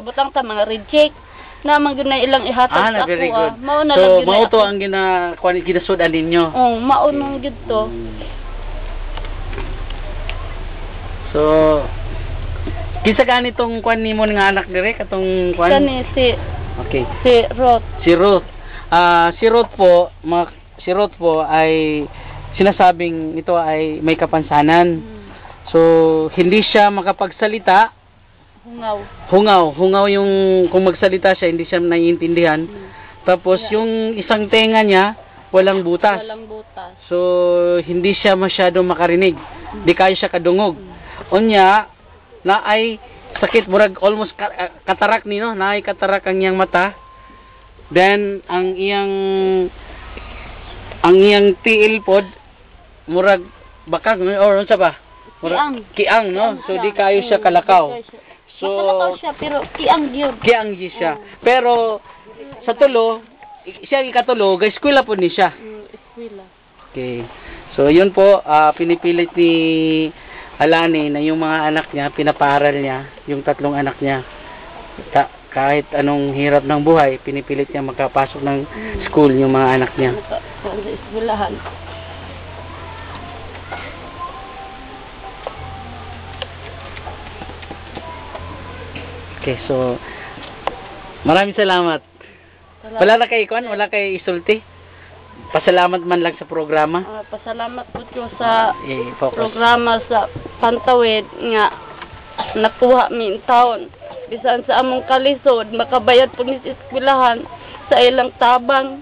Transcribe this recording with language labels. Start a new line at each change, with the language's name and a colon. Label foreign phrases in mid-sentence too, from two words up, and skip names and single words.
Cebuano: butang ta mga reject na man gyud na ilang ihatag sa ako.
English: Very good.
Cebuano: Mao na so lang mao to ang ginasudan ninyo. Oo, mao nang gyud to. So kinsa ganitong kwan nimo nga anak dire katong kwan? Kani si Ruth. Si Ruth.
Filipino: Si Ruth po ay sinasabing ito ay may kapansanan. So hindi siya makapagsalita. Hungaw yung kung magsalita siya hindi siya naiintindihan. Tapos yung isang tenga niya walang butas. So hindi siya masyado makarinig.
Cebuano: Di kaya siya kadungog. Unya na ay sakit murag almost katarak ni no, na ay katarak ang iyang mata. Then ang iyang tiil pod murag bakag or unsa ba? Kiang no. So di kayo siya kalakaw. So kalakaw siya pero kiang gyud. Kiang gyud siya. Pero sa tulo siya ikatulo, eskwela pod ni siya. Eskwela. Okay.
Filipino: So yun po pinipilit ni Alani na yung mga anak niya, pinapaaral niya, yung tatlong anak niya. Kahit anong hirap ng buhay, pinipilit niya makapasok ng school yung mga anak niya. Sa eskwelahan. Okay, so maraming salamat.
Cebuano: Wala na kay Ikon? Wala kay isulti? Pasalamat man lang sa programa. Pasalamat po ko sa programa sa Pantawid nga nakuha mi taon. Bisan sa among kalisod, makabayad po ni eskwelahan sa ilang tabang.